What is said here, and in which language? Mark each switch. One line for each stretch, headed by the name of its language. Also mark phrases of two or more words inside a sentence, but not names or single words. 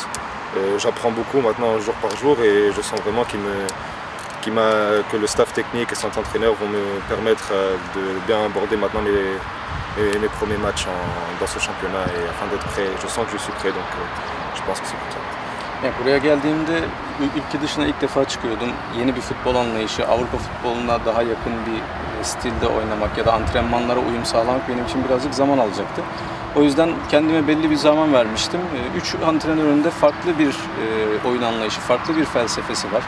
French: J'apprends beaucoup maintenant jour par jour et je sens vraiment que le staff technique et cet entraîneur vont me permettre de bien aborder maintenant mes premiers matchs dans ce championnat et afin d'être prêt. Je sens que je suis prêt, donc je pense que c'est pour ça.
Turkish: Yani buraya geldiğimde ülke dışına ilk defa çıkıyordum. Yeni bir futbol anlayışı, Avrupa futboluna daha yakın bir stilde oynamak ya da antrenmanlara uyum sağlamak benim için birazcık zaman alacaktı. O yüzden kendime belli bir zaman vermiştim. 3 antrenörün de farklı bir oyun anlayışı, farklı bir felsefesi var.